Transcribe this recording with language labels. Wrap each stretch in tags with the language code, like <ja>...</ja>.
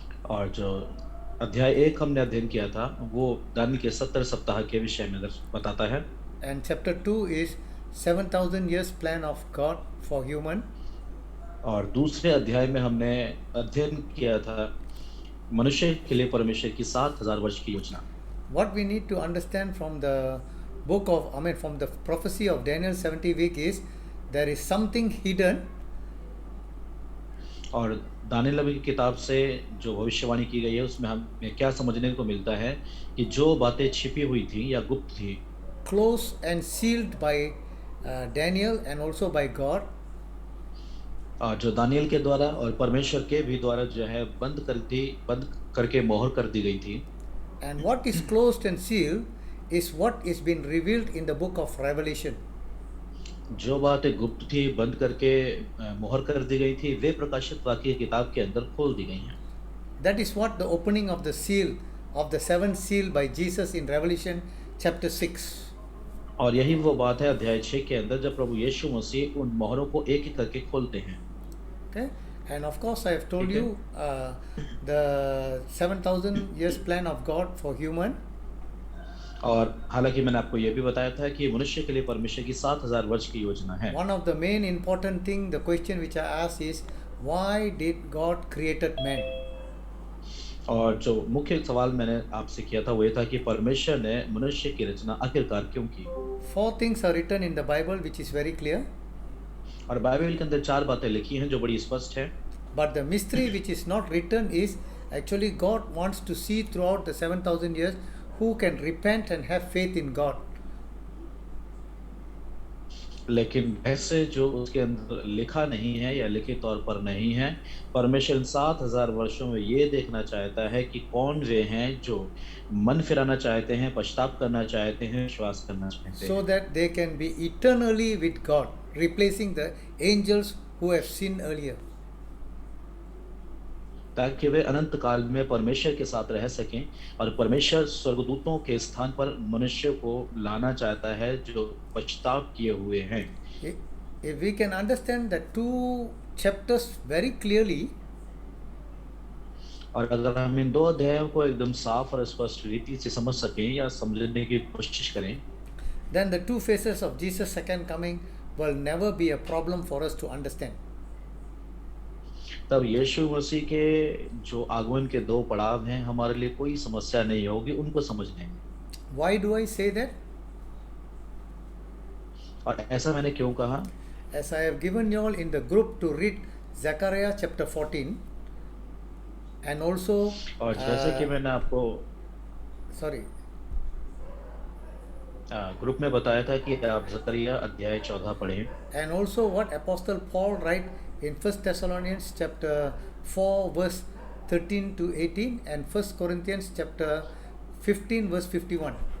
<hi>और जो अध्याय 1 हमने अध्ययन किया था, वो दानियेल के 70 सप्ताह के विषय में बताता है।</hi> <en>And chapter 2 is 7,000 years plan of God for human.</en> <hi>और दूसरे अध्याय में हमने अध्ययन किया था मनुष्य के लिए परमेश्वर की 7,000 वर्ष की योजना।</hi> <en>What we need to understand from the from the prophecy of Daniel 70 week is there is something hidden.</en> <hi>और दानियेल नबी की किताब से जो भविष्यवाणी की गई है, उसमें हमें क्या समझने को मिलता है कि जो बातें छिपी हुई थी या गुप्त थी,</hi> <en>Closed and sealed by Daniel and also by God.</en> <hi>जो दानियेल के द्वारा और परमेश्वर के भी द्वारा जो है बंद करके मोहर कर दी गई थी।</hi> <en>And what is closed and sealed is what is been revealed in the book of Revelation.</en> <hi>जो बातें गुप्त थी, बंद करके मोहर कर दी गई थी, वे प्रकाशित वाक्य की किताब के अंदर खोल दी गई हैं।</hi> <en>That is what the opening of the seal of the seventh seal by Jesus in Revelation chapter 6.</en> <hi>और यही वो बात है अध्याय 6 के अंदर, जब प्रभु यीशु मसीह उन मोहरों को एक-एक करके खोलते हैं।</hi> <en>Okay, and of course I have told you the 7,000 years plan of God for human.</en> <hi>और हालांकि मैंने आपको ये भी बताया था कि मनुष्य के लिए परमेश्वर की 7,000 वर्ष की योजना है।</hi> <en>One of the main important thing, the question which I asked is, why did God created man?</en> <hi>और जो मुख्य सवाल मैंने आपसे किया था वो ये था कि परमेश्वर ने मनुष्य की रचना आखिरकार क्यों की?</hi> <en>4 things are written in the Bible which is very clear.</en> <hi>और बाइबल के अंदर 4 बातें लिखी हैं जो बड़ी स्पष्ट है।</hi> <en>But the mystery which is not written is actually God wants to see throughout the 7,000 years who can repent and have faith in God.</en> <hi>लेकिन ऐसे जो उसके अंदर लिखा नहीं है या लिखित तौर पर नहीं है, परमेश्वर इन 7,000 वर्षों में ये देखना चाहता है कि कौन वे हैं जो मन फिराना चाहते हैं, पश्चाताप करना चाहते हैं, विश्वास करना चाहते</hi> <en>So</en> <hi>हैं,</hi> <en>that they can be eternally with God, replacing the angels who have sinned earlier.</en> <hi>ताकि वे अनंत काल में परमेश्वर के साथ रह सकें। और परमेश्वर स्वर्गदूतों के स्थान पर मनुष्य को लाना चाहता है जो पश्चाताप किए हुए हैं।</hi> <en>If we can understand the two chapters very clearly,</en> <hi>और अगर हम इन 2 अध्यायों को एकदम साफ और स्पष्ट रीति से समझ सकें या समझने की कोशिश करें,</hi> <en>then the two phases of Jesus' second coming will never be a problem for us to understand.</en> <hi>तब यीशु मसीह के जो आगमन के 2 पड़ाव हैं, हमारे लिए कोई समस्या नहीं होगी उनको समझने में।</hi> <en>Why do I say that?</en> <hi>और ऐसा मैंने क्यों कहा?</hi> <en>As I have given you all in the group to read Zechariah chapter 14 and also</en> <hi>और जैसे कि मैंने आपको</hi> <en>sorry,</en> <hi>ग्रुप में बताया था कि आप जकरिया अध्याय 14 पढ़ें</hi> <en>and also what Apostle Paul write in First Thessalonians chapter 4 verse 13 to 18 and First Corinthians chapter 15 verse 51.</en>